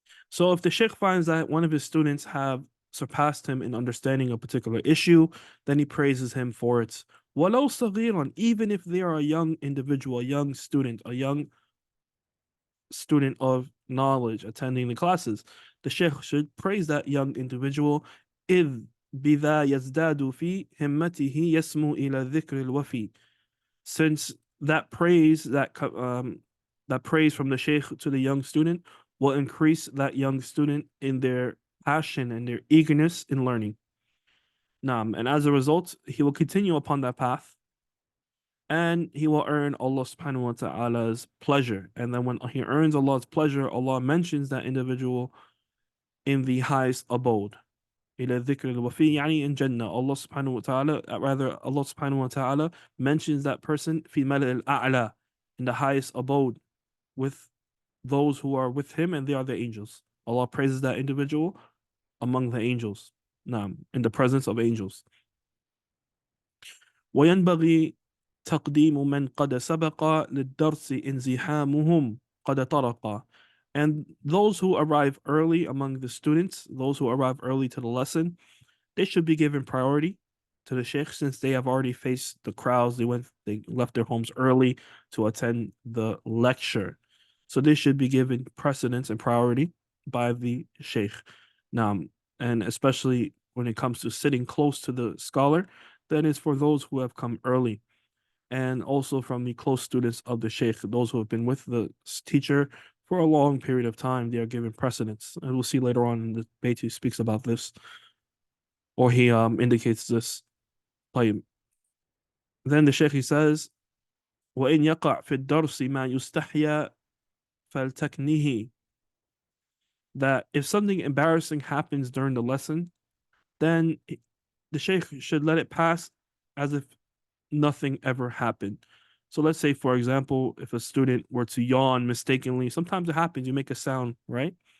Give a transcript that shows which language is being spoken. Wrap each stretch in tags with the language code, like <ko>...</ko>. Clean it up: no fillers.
<en>So if the sheikh finds that one of his students have surpassed him in understanding a particular issue, then he praises him for it.</en> <ar>Walau saghiran,</ar> <en>even if they are a young individual, a young student, a young student of knowledge attending the classes, the sheikh should praise that young individual.</en> <ar>إذ بذا يزداد في همته يسمو إلى ذكر الوفي.</ar> <en>Since that praise, that praise from the sheikh to the young student will increase that young student in their passion and their eagerness in learning. And as a result, he will continue upon that path and he will earn Allah subhanahu wa ta'ala's pleasure. And then when he earns Allah's pleasure, Allah mentions that individual in the highest abode.</en> <ar>إلى ذكر الوفي يعني</ar> <en>in Jannah. Allah subhanahu wa ta'ala, Allah subhanahu wa ta'ala mentions that person</en> <ar>في ملأ الأعلى,</ar> <en>in the highest abode with those who are with him, and they are the angels. Allah praises that individual among the angels. In the presence of angels.</en> <ar>وينبغي تقديم من قد سبق للدرس انزحامهم قد طرق.</ar> <en>And those who arrive early among the students, those who arrive early to the lesson, they should be given priority to the sheikh, since they have already faced the crowds. They left their homes early to attend the lecture. So they should be given precedence and priority by the sheikh. And especially when it comes to sitting close to the scholar, that is for those who have come early. And also from the close students of the sheikh, those who have been with the teacher for a long period of time, they are given precedence. And we'll see later on in the Bayt he speaks about this, or he indicates this. Then the sheikh, he says,</en> <ar>وَإِنْ يَقَعْ فِي الدَّرْسِ مَا يُسْتَحْيَا فَلْتَكْنِهِ.</ar> <en>That if something embarrassing happens during the lesson, then the sheikh should let it pass as if nothing ever happened. So let's say, for example, if a student were to yawn mistakenly, sometimes it happens, you make a sound, right?</en>